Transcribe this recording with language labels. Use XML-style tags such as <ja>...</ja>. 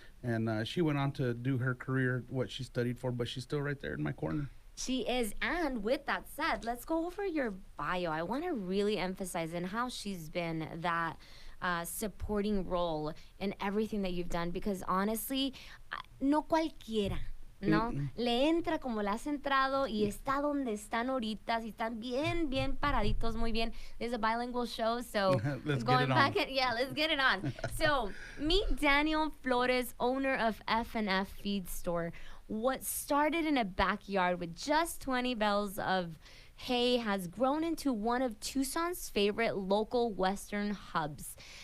<en>And she went on to do her career, what she studied for, but she's still right there in my corner. she is. And with that said, let's go over your bio. I want to really emphasize in how she's been that supporting role in everything that you've done, because honestly,</en> <es>no cualquiera, ¿no? Le entra como le has entrado y está donde están ahorita. Si están bien, bien paraditos, muy bien.</es> <en>There's a bilingual show, so Let's going back on. let's get it on. So meet Daniel Flores, owner of F&F Feed Store. What started in a backyard with just 20 bales of hay has grown into one of Tucson's favorite local Western hubs.</en>